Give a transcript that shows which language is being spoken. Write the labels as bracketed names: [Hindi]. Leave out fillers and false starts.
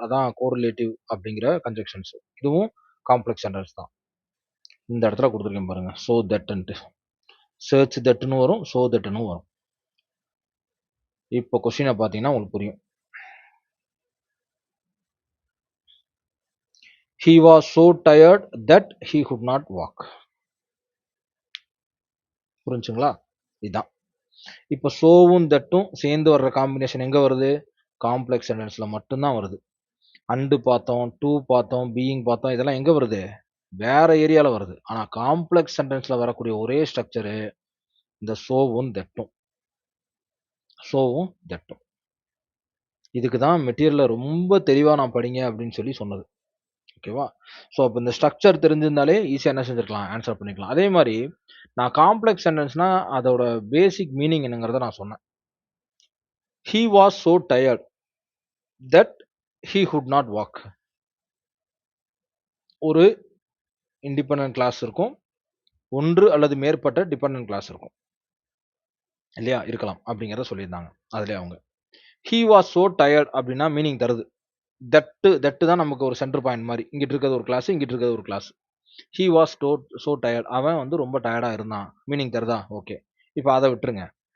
[Tamil] அதான் கோரிலேட்டிவ் அப்படிங்கிற கன்ஜங்ஷன்ஸ். இதுவும் காம்ப்ளெக்ஸ் சென்டென்ஸ் தான். இந்த இடத்துல குடுத்துருக்கேன் பாருங்க. சோ தட்ன்ட்டு. சர்ச் தட்ன்னு வரும். சோ தட்ன்னு வரும். இப்போ கொஸ்டின பார்த்தீங்கன்னா உங்களுக்கு புரியும். [English] He was so tired that he could not walk. [Tamil] புரிஞ்சுங்களா? இதான். இப்ப சோவும் தட்டும் சேர்ந்து வர்ற காம்பினேஷன் எங்க வருது? காம்ப்ளெக்ஸ் சென்டென்ஸ்ல மட்டும் தான் வருது. அண்ட் பார்த்தோம், டூ பார்த்தோம், பீயிங் பார்த்தோம். இதெல்லாம் எங்க வருது? வேற ஏரியால வருது. ஆனா காம்ப்ளெக்ஸ் சென்டென்ஸ்ல வரக்கூடிய ஒரே ஸ்ட்ரக்சரு இந்த சோவும் தட்டும். சோவும் தட்டும். இதுக்கு தான் மெட்டீரியல்ல ரொம்ப தெளிவா நான் படிங்க அப்படின்னு சொல்லி சொன்னது. ஓகேவா? ஸோ அப்ப இந்த ஸ்ட்ரக்சர் தெரிஞ்சிருந்தாலே ஈஸியா என்ன செஞ்சிருக்கலாம்? ஆன்ஸர் பண்ணிக்கலாம். அதே மாரி நான் காம்ப்ளெக்ஸ் சென்டென்ஸ்னா அதோட பேசிக் மீனிங் என்னங்கிறத நான் சொன்னேன். [English] "He was so tired that he could not walk." [Tamil] ஒரு இண்டிபெண்டன்ட் கிளாஸ் இருக்கும். 1 அல்லது மேற்பட்ட டிபெண்டன்ட் கிளாஸ் இருக்கும். இல்லையா? இருக்கலாம். அப்படிங்கிறத சொல்லியிருந்தாங்க. அதிலே அவங்க. ஹி வாஸ் ஸோ டயர்ட் அப்படின்னா மீனிங் தருது. தட்டு தான் நமக்கு ஒரு சென்டர் பாயிண்ட் மாதிரி. இங்கிட்டு இருக்கிறது ஒரு கிளாஸ், இங்கிட்டு இருக்கிறது ஒரு class. He was so tired, அவன் வந்து ரொம்ப டயர்டா இருந்தான். மீனிங் தருதா? ஓகே. இப்போ அதை விட்டுருங்க.